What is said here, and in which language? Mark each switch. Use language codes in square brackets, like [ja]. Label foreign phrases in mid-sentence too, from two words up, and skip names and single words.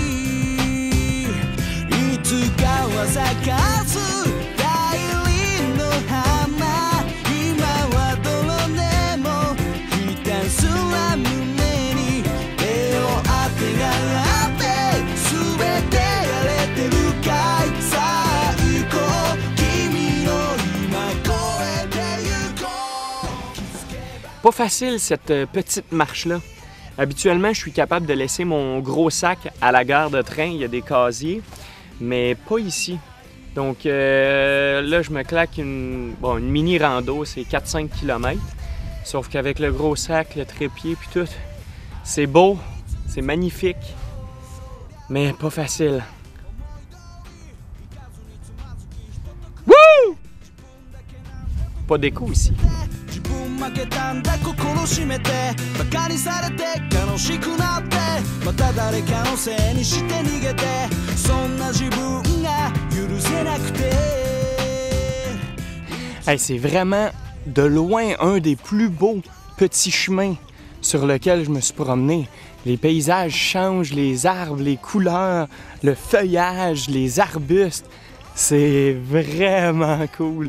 [ja] いいつかは咲かす大輪の花今は泥でもひたすら胸に手を当てがって全てやれてるかいさあ行こう君の今越えてゆこう [fr] Pas facile cette petite marche-là. Habituellement, je suis capable de laisser mon gros sac à la gare de train, il y a des casiers, mais pas ici. Donc là, je me claque une mini rando, c'est 4-5 km. Sauf qu'avec le gros sac, le trépied puis tout, c'est beau, c'est magnifique, mais pas facile. Wouh! Pas d'écho ici. [ja] 自分負けたんだ心閉めてバカにされて悲しくなってまた誰かのせいにして逃げてそんな自分が許せなくて [fr] Hey, c'est vraiment de loin un des plus beaux petits chemins sur lequel je me suis promené. Les paysages changent, les arbres, les couleurs, le feuillage, les arbustes. C'est vraiment cool.